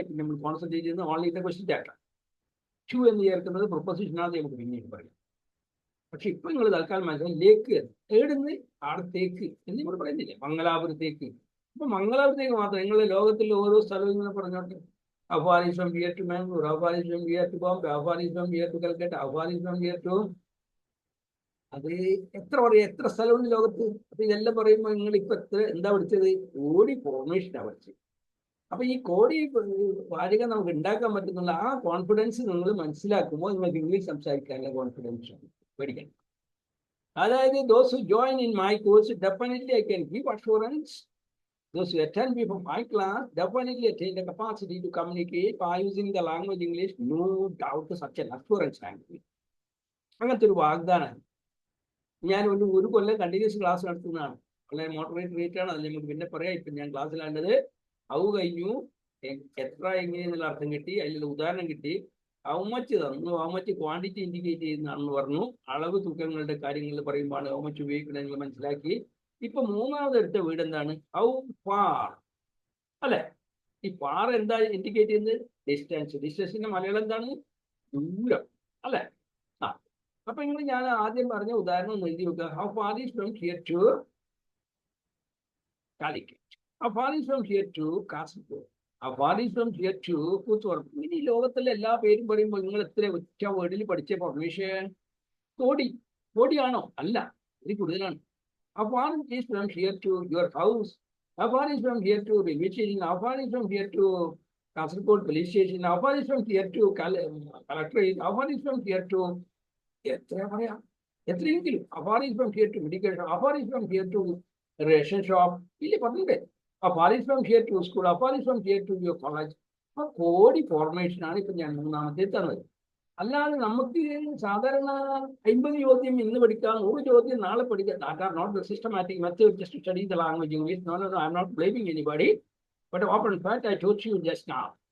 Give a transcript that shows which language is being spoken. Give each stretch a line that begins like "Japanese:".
Malayalam: ഇപ്പൊ നമ്മൾ കോൺസെൻട്രേറ്റ് ചെയ്യുന്നത്
English: Only the question chapter.
Malayalam: To എന്ന് ചേർക്കുന്നത് പ്രൊപ്പോസിഷൻ ആണ്, നമുക്ക് പിന്നീട് പറയാം. പക്ഷെ ഇപ്പൊ നിങ്ങൾ തൽക്കാലം മനസ്സിലായി ലേക്ക് ഏടുന്ന് ആടത്തേക്ക് എന്ന് നമ്മൾ പറയുന്നില്ലേ, മംഗലാപുരത്തേക്ക്. അപ്പൊ മംഗലാപുരത്തേക്ക് മാത്രം നിങ്ങളുടെ ലോകത്തിലെ ഓരോ സ്ഥലവും ഇങ്ങനെ പറഞ്ഞോട്ടെ.
English: How far is from here to Mangalore? How far is from here to Bombay? How far is from here to Calcutta? How far is from here to...
Malayalam: അത് എത്ര പറയാ, എത്ര സ്ഥലമുണ്ട് ലോകത്ത്. അപ്പൊ ഇതെല്ലാം പറയുമ്പോൾ നിങ്ങൾ ഇപ്പൊ എന്താ പഠിച്ചത്? കോടി ഫോർമേഷനാണ് പഠിച്ചത്. അപ്പൊ ഈ കോടി വാചക നമുക്ക് ഉണ്ടാക്കാൻ പറ്റുന്നുള്ള ആ കോൺഫിഡൻസ് നിങ്ങൾ മനസ്സിലാക്കുമ്പോൾ നിങ്ങൾക്ക് ഇംഗ്ലീഷ് സംസാരിക്കാനുള്ള കോൺഫിഡൻസ് പഠിക്കണം. അതായത്
English: those who join in my course, definitely I can give assurance. Those who attend before my class definitely attain the capacity to communicate by using the language English. No doubt such an assurance language.
Malayalam: അങ്ങനത്തെ ഒരു വാഗ്ദാനം. ഞാൻ ഒരു കൊല്ലം continuous class നടത്തുന്നതാണ്. വളരെ motivate rate ആണ്. അത് നമുക്ക് പിന്നെ പറയാം. ഇപ്പം ഞാൻ ക്ലാസ്സിലാണ്ടത് ഹൗ കഴിഞ്ഞു, എത്ര എങ്ങനെയെന്നുള്ള അർത്ഥം കിട്ടി, അതിലുള്ള ഉദാഹരണം കിട്ടി. ഹൗ മച്ച് തന്നു, ഹൗ മച്ച് ക്വാണ്ടിറ്റി ഇൻഡിക്കേറ്റ് ചെയ്യുന്നതാണെന്ന് പറഞ്ഞു. അളവ് തൂക്കങ്ങളുടെ കാര്യങ്ങൾ പറയുമ്പോൾ ഹൗ മച്ച് ഉപയോഗിക്കണം നിങ്ങൾ മനസ്സിലാക്കി. ഇപ്പൊ 3ാമത് എടുത്ത വീട് എന്താണ്? ഹൗ ഫാർ അല്ലെ. ഈ ഫാർ എന്താ ഇൻഡിക്കേറ്റ് ചെയ്യുന്നത്? ഡിസ്റ്റൻസ്. ഡിസ്റ്റൻസിന്റെ മലയാളം എന്താണ്? ദൂരം അല്ലെ. ആ അപ്പൊ നിങ്ങൾ ഞാൻ ആദ്യം പറഞ്ഞ ഉദാഹരണം ഒന്ന് എഴുതി വെക്കുക.
English: How far is from here to Calicut. How far is from here to Kasaragod. How far is from here to Koothuparamba.
Malayalam: ഇനി ഈ ലോകത്തിലെ എല്ലാ പേരും പറയുമ്പോൾ നിങ്ങൾ എത്ര ഒറ്റ വേർഡിൽ പഠിച്ച ഫോർമേഷൻ? കോടിയാണോ? അല്ല, ഇത് കൂടുതലാണ്.
English: How far is from here to your house? How far is from here to railway station? How far is from here to Kasaragod police station? How far is from here to collectorate? How far is from here to
Malayalam: എത്രയെങ്കിലും?
English: How far is from here to medical? How far is from here to
Malayalam: ration shop ഇല്ലേ പറഞ്ഞില്ലേ.
English: How far is from here to school? How far is from here to your college?
Malayalam: അപ്പൊ കോടി ഫോർമേഷനാണ് ഇപ്പൊ ഞാൻ മൂന്നാമത്തെ തന്നത്. അല്ലാതെ നമുക്ക് സാധാരണ 50 ചോദ്യം ഇന്ന് പഠിക്കാം, 100 ചോദ്യം നാളെ പഠിക്കാം.
English: That are not the systematic method just to study the language English. No no no, I'm not blaming anybody, but open fact I told you just now.